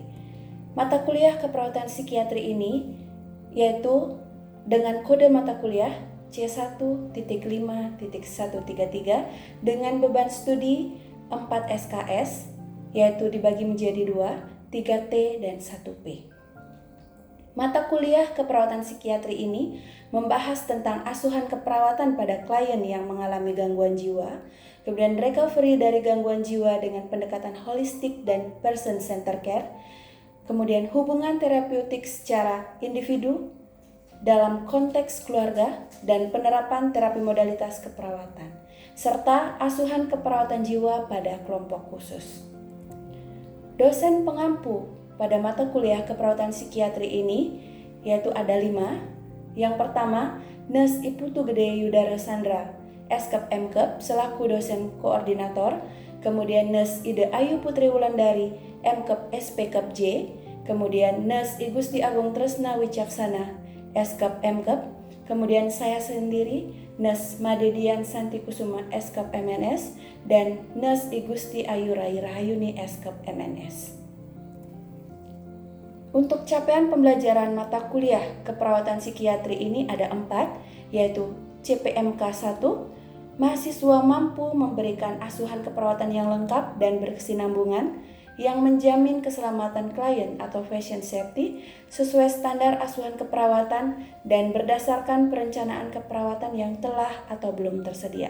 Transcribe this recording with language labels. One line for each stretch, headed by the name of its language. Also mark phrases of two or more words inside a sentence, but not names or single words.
Indonesian: Mata kuliah keperawatan psikiatri ini yaitu dengan kode mata kuliah C1.5.133 dengan beban studi 4 SKS, yaitu dibagi menjadi 2, 3T dan 1P. Mata kuliah keperawatan psikiatri ini membahas tentang asuhan keperawatan pada klien yang mengalami gangguan jiwa, kemudian recovery dari gangguan jiwa dengan pendekatan holistik dan
English: person-centered care,
Indonesian: kemudian hubungan terapeutik secara individu dalam konteks keluarga dan penerapan terapi modalitas keperawatan, serta asuhan keperawatan jiwa pada kelompok khusus. Dosen pengampu pada mata kuliah keperawatan psikiatri ini yaitu ada 5. Yang pertama, Nes Iputu Gede Yudara Sandra, Eskep Mkep selaku dosen koordinator, kemudian Nes Ide Ayu Putri Wulandari, Mkep SPKep J, kemudian Nes Igusti Agung Tresna Wicaksana, Eskep Mkep, kemudian saya sendiri Nes Madedian Santikusuma Eskep MNS dan Nes Igusti Ayu Rai Rahayuni Eskep MNS. Untuk capaian pembelajaran mata kuliah keperawatan psikiatri ini ada 4, yaitu CPMK 1, mahasiswa mampu memberikan asuhan keperawatan yang lengkap dan berkesinambungan yang menjamin keselamatan klien atau
English: patient safety
Indonesian: sesuai standar asuhan keperawatan dan berdasarkan perencanaan keperawatan yang telah atau belum tersedia.